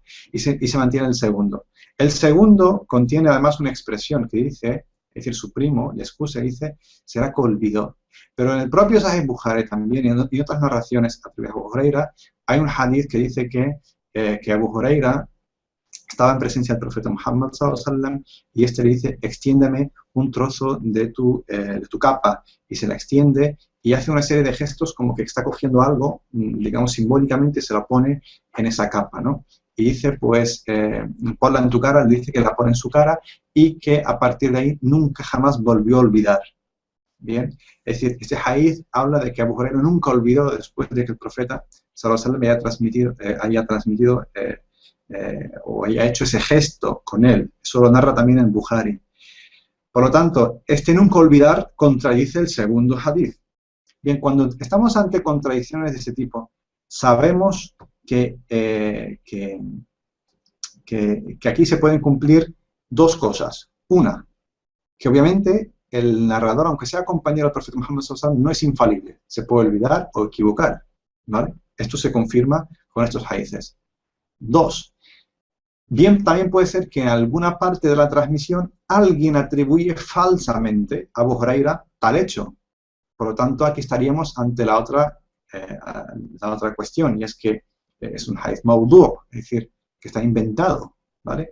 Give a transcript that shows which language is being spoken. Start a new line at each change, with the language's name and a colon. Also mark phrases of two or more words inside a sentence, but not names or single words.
Spanish: Y se mantiene el segundo. El segundo contiene además una expresión que dice, es decir, su primo, le excusa y dice, será que olvidó. Pero en el propio Sahih Bukhari también y en otras narraciones atribuidas a Abu Huraira, hay un hadith que dice que Abu Huraira estaba en presencia del profeta Muhammad
Arabic: صلى الله عليه وسلم
Spanish: y este le dice, extiéndeme un trozo de tu capa, y se la extiende y hace una serie de gestos como que está cogiendo algo, digamos simbólicamente, se la pone en esa capa, ¿no? Y dice, pues, ponla en tu cara, le dice que la pone en su cara y que a partir de ahí nunca jamás volvió a olvidar. Bien, es decir, este hadith habla de que Abu Huraira nunca olvidó después de que el profeta
Arabic: صلى الله عليه وسلم
Spanish: haya transmitido o haya hecho ese gesto con él. Eso lo narra también en Bukhari. Por lo tanto, este nunca olvidar contradice el segundo hadith. Bien, cuando estamos ante contradicciones de ese tipo, sabemos que aquí se pueden cumplir dos cosas. Una, que obviamente el narrador, aunque sea compañero del profeta Muhammad
Arabic: صلى الله عليه وسلم,
Spanish: no es infalible. Se puede olvidar o equivocar, ¿vale? Esto se confirma con estos hadiths. Dos, bien, también puede ser que en alguna parte de la transmisión alguien atribuye falsamente a Abu Huraira tal hecho. Por lo tanto, aquí estaríamos ante la otra cuestión, y es que es un
Arabic: حديث موضوع',
Spanish: es decir, que está inventado, ¿vale?